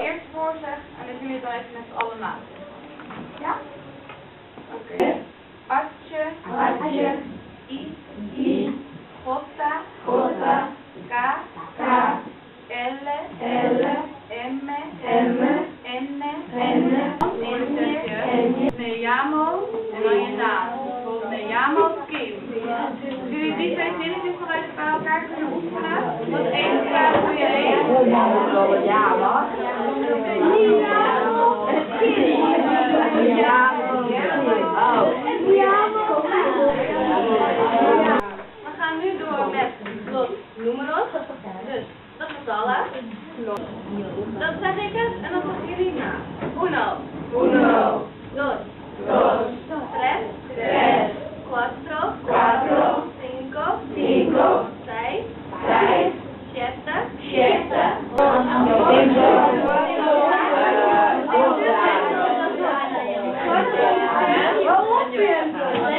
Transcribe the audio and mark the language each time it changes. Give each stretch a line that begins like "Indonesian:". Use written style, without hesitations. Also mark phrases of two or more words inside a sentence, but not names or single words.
Dutch: voorzegt en dat jullie het dan even met z'n allen na. Ja? Oké. Atje, Atje, I, Jota, Jota, K, K, L, L, M, M, N, N,
Spanish: me llamo
Dutch: en dan je naam. Bijvoorbeeld
Spanish: me llamo
Dutch: Kim. Als jullie die twee zinnetjes nog even bij elkaar kunnen oefenen, wat één vraag doe je één. Ja, wat? We gaan nu door met
Spanish: los números.
Dutch: Dus, dat getallen. Dat zeg ik het en dan zeggen jullie na. Uno, Uno, dos, dos, tres, tres, cuatro, cuatro, cinco, cinco, seis, seis, siete, siete, ocho,